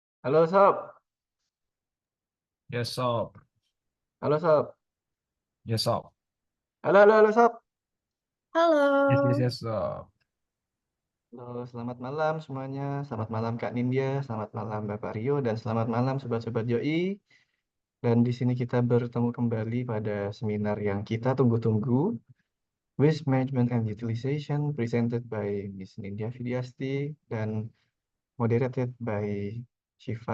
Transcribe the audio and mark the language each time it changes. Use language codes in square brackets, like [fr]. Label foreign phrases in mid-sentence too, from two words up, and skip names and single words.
[id] Halo Sob, [en] Yes, sob. [id] halo Sob, [en] Yes, sob. [id] halo Sob. [en] Yes, yes, [id] Halo, [en] yes, [id] sob. Halo, selamat malam semuanya. Selamat malam Kak Nindya, selamat malam Bapak Rio, dan selamat malam Sobat-Sobat Yoi. Dan di sini kita bertemu kembali pada seminar yang kita tunggu-tunggu, [en] Waste Management and Utilization, presented by Miss Nindya Fidiasti dan moderated by Shiva.